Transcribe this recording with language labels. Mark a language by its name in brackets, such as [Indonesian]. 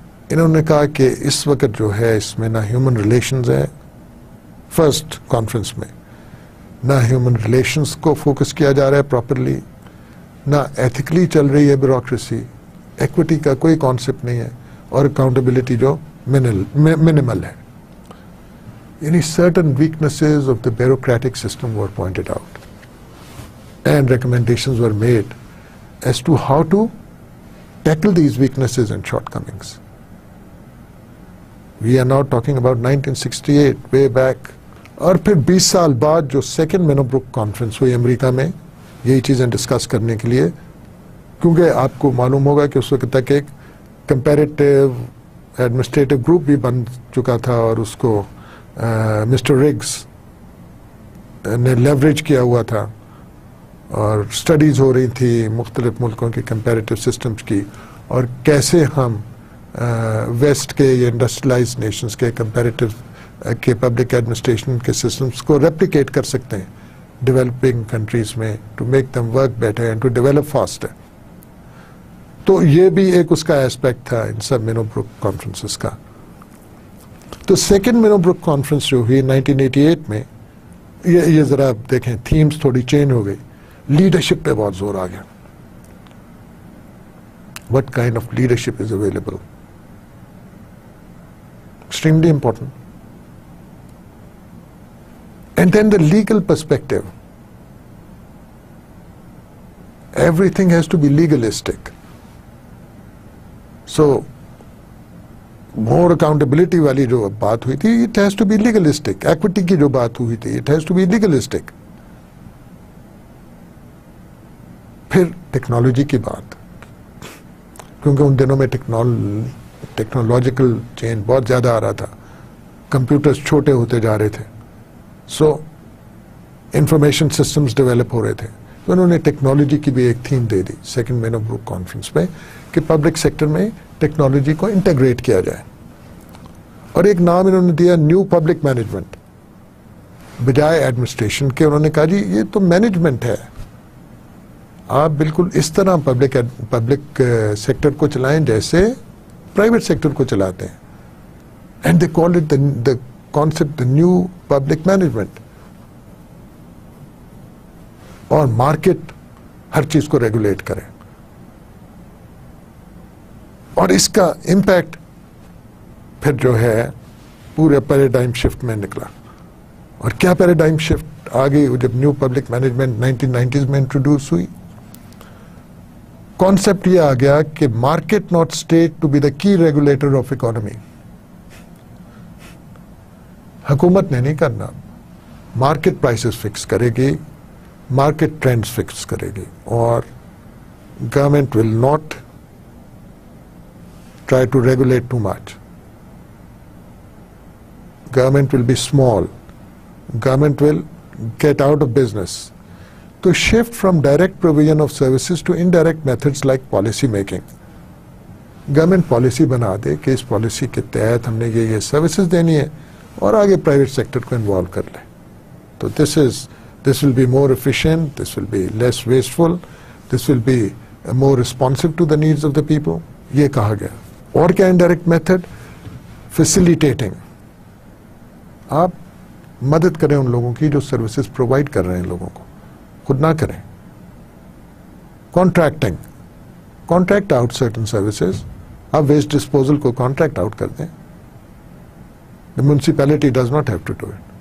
[Urdu] انہوں نے کہا کہ اس وقت جو ہے اس میں نہ ہیومن ریلیشنز ہے, فرسٹ کانفرنس میں نہ ہیومن ریلیشنز کو فوکس کیا جا رہا ہے پراپرلی, نہ ایتھیکلی چل رہی ہے بیوروکریسی, ایکوٹی کا کوئی کانسیپٹ نہیں ہے, اور اکاؤنٹیبلٹی جو منیمل ہے. [English] یعنی certain weaknesses of the bureaucratic system were pointed out and recommendations were made as to how to tackle these weaknesses and shortcomings. We are now talking about 1968, way back. [Urdu] اور پھر 20 سال بعد جو second مینو Brook conference ہوئی امریکہ میں یہی چیزیں discuss کرنے کے لیے, کیونکہ آپ کو معلوم ہوگا کہ اس وقت تک ایک کمپیریٹیو ایڈمنسٹریٹو گروپ بھی بن چکا تھا, اور اس کو مسٹر رگز نے لیوریج کیا ہوا تھا, اور اسٹڈیز ہو رہی تھی مختلف ملکوں کی کمپیریٹیو سسٹمز کی, اور کیسے ہم ویسٹ کے یا انڈسٹریلائز نیشنز کے کمپیریٹیو کے پبلک ایڈمنسٹریشن کے سسٹمز کو ریپلیکیٹ کر سکتے ہیں ڈیولپنگ کنٹریز میں, [English] To make them work better and to develop faster. [Urdu] تو یہ بھی ایک اس کا ایسپیکٹ تھا ان سب مینو بروک کانفرنسز کا. تو سیکنڈ مینو بروک کانفرنس جو ہوئی 1988 میں, یہ ذرا دیکھیں تھیمز تھوڑی چینج ہو گئی. لیڈرشپ پہ بہت زور آ گیا. [English] What kind of leadership is available, extremely important. And then the legal perspective. Everything has to be legalistic. So more accountability [Urdu] والی جو بات ہوئی تھی, [English] It has to be legalistic. Equity [Urdu] کی جو بات ہوئی تھی, [English] It has to be legalistic. [Urdu] پھر ٹیکنالوجی کی بات, کیونکہ ان دنوں میں ٹیکنالوجیکل چینج بہت زیادہ آ رہا تھا, کمپیوٹرز چھوٹے ہوتے جا رہے تھے, سو انفارمیشن سسٹمز ڈیولپ ہو رہے تھے. تو انہوں نے ٹیکنالوجی کی بھی ایک theme they the second menu Brook conference میں, کہ پبلک سیکٹر میں ٹیکنالوجی کو انٹیگریٹ کیا جائے. اور ایک نام انہوں نے دیا نیو پبلک مینجمنٹ, بجائے ایڈمنسٹریشن کے. انہوں نے کہا جی یہ تو مینجمنٹ ہے, آپ بالکل اس طرح پبلک سیکٹر کو چلائیں جیسے پرائیویٹ سیکٹر کو چلاتے ہیں. [English] And they call it the concept the new public management. [Urdu] اور مارکیٹ ہر چیز کو ریگولیٹ کرے. اور اس کا امپیکٹ پھر جو ہے پورے پیراڈائم شفٹ میں نکلا. اور کیا پیراڈائم شفٹ آ گئی جب نیو پبلک مینجمنٹ 1990s میں انٹروڈیوس ہوئی. [English] concept [Urdu] یہ آ گیا کہ [English] Market not state to be the key regulator of economy. [Urdu] حکومت نے نہیں کرنا. مارکیٹ پرائسز فکس کرے گی, مارکیٹ ٹرینڈز فکس کرے گی, اور [English] Government will not try to regulate too much. Government will be small. Government will get out of business. To shift from direct provision of services to indirect methods like policy making. Government policy [Urdu] بنا دے کہ اس policy کے تحت ہم نے یہ services دینی ہے اور آگے پرائیویٹ سیکٹر کو انوالو کر لیں. [English] تو this will be more efficient, this will be less wasteful, this will be more responsive to the needs of the people. [Urdu] یہ کہا گیا. اور کیا indirect method? [English] Facilitating. [Urdu] آپ مدد کریں ان لوگوں کی جو سروسز پرووائڈ کر رہے ہیں لوگوں کو, خود نہ کریں. [English] Contracting, contract out certain services. [Urdu] آپ ویسٹ ڈسپوزل کو کانٹریکٹ آؤٹ کر دیں. [English] The municipality does not have to do it.